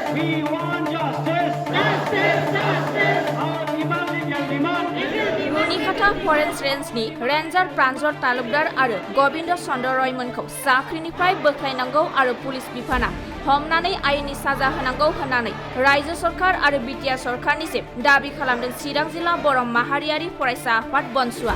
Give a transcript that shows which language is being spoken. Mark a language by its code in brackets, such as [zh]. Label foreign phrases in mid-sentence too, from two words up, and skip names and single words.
[en] We want justice. Justice, justice. Our demand is your demand. [brx] रुनिखाता फरेस्ट रेन्जनि रेन्जार प्रान्जल तालुकदार आरो गबिन्द चन्द्र रयमोनखौ साख्रिनिफ्राय बोख्लायनांगौ आरो पुलिस बिफाना हमनानै आयेननि साजा होनांगौ होननानै रायजो सरकार आरो बिटिआर सरकारनिसिम दाबि खालामदों चिरां जिल्ला बर' माहारियारि फरायसा आफाद बनसुआ।